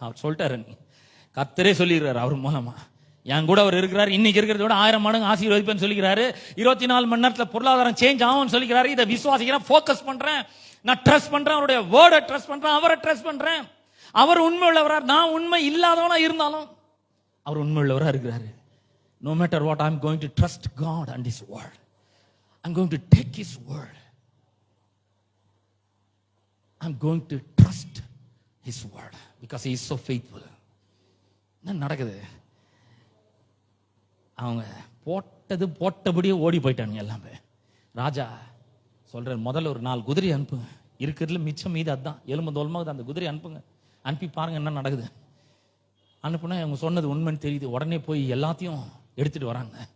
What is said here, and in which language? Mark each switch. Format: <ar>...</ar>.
<ta>அவர் சொல்லிட்டாரு, நீ கர்த்தரே சொல்லிடுறாரு அவர் மூலமா. என் கூட அவர் இருக்கிறார், இன்னைக்கு இருக்கிறத விட 1000 மடங்கு ஆசீர்வதிப்பேன்னு சொல்லிக்கிறாரு. 24 மணி நேரத்துல பொருளாதாரம் சேஞ்ச் ஆகும்னு சொல்லிக்கிறாரு. இதை விசுவாசிக்கிறேன், ஃபோக்கஸ் பண்றேன், நான் ட்ரஸ்ட் பண்றேன், அவருடைய வேர்டை ட்ரஸ்ட் பண்றேன், அவரை ட்ரஸ்ட் பண்றேன். அவர் உண்மை உள்ளவரா, நான் உண்மை இல்லாதவனா இருந்தாலும் அவர் உண்மை உள்ளவரா இருக்கிறாரு.</ta> <en>No matter what, I'm going to trust God and His word. I'm going to take His word. I'm going to trust His word because He is so faithful.</en> <ta>என்ன நடக்குது, அவங்க போட்டபடியே ஓடி போயிட்டானுங்க எல்லாமே. ராஜா சொல்ற, முதல்ல ஒரு 4 குதிரை அனுப்புங்க, இருக்கிறதுல மிச்சம் மீது அதுதான், எலும்பு தோல்மாக அந்த குதிரை அனுப்புங்க, அனுப்பி பாருங்க என்ன நடக்குது. அனுப்புனா அவங்க சொன்னது உண்மைன்னு தெரியுது. உடனே போய் எல்லாத்தையும் எடுத்துட்டு வராங்க.</ta>